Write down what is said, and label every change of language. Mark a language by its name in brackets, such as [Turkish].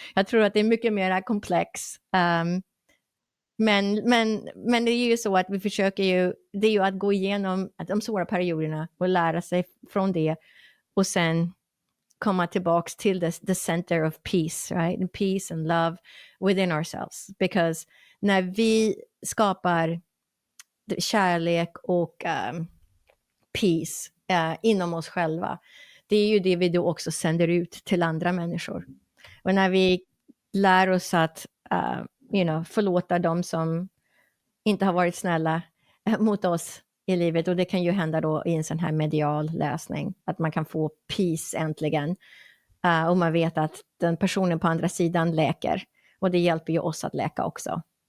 [Swedish] Jag tror att det är mycket mer komplex. Men det är ju så att vi försöker ju, det är ju att gå igenom de svåra perioderna och lära sig från det och sen komma tillbaks till [English] the center of peace, right? And peace and love within ourselves. Because [Swedish] när vi skapar kärlek och peace inom oss själva, det är ju det vi då också sänder ut till andra människor. Och när vi lär oss att förlåta dem som inte har varit snälla mot oss i livet, och det kan ju hända då i en sån här medial läsning, att man kan få peace äntligen, och man vet att den personen på andra sidan läker, och det hjälper ju oss att läka också.